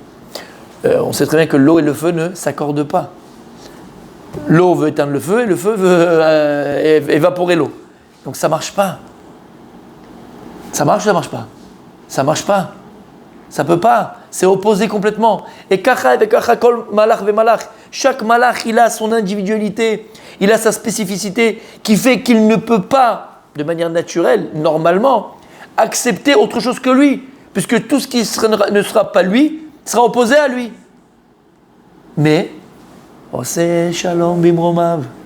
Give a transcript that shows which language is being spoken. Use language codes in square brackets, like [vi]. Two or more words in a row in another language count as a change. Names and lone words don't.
[fr] On sait très bien que l'eau et le feu ne s'accordent pas. L'eau veut éteindre le feu et le feu veut évaporer l'eau. Donc ça ne marche pas. Ça marche ou ça ne marche pas? Ça ne marche pas. Ça ne peut pas. C'est opposé complètement. [he] וכך וכך כל מלאך ומלאך. [fr] Chaque malach, il a son individualité. Il a sa spécificité qui fait qu'il ne peut pas, de manière naturelle, normalement, accepter autre chose que lui. Puisque tout ce qui ne sera pas lui, sera opposé à lui. Mais, [he] עושה שלום במרומיו.